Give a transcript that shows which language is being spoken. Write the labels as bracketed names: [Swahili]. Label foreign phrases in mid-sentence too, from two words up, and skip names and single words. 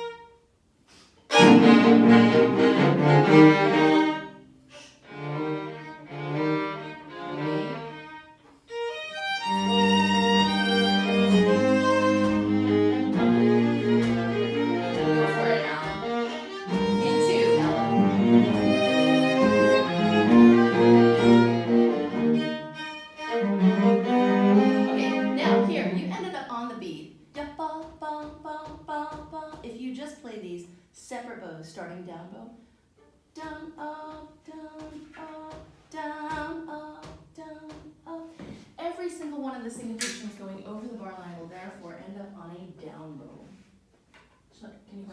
[English] Go for it, Alan. Into Ella. Okay, now here, you ended up on the beat. Ya ba ba ba ba ba. If you just play these separate bows, starting down bow, down up, down up, down up, down up. Every single one of the syncopations going over the bar line will therefore end up on a down bow. So, can you play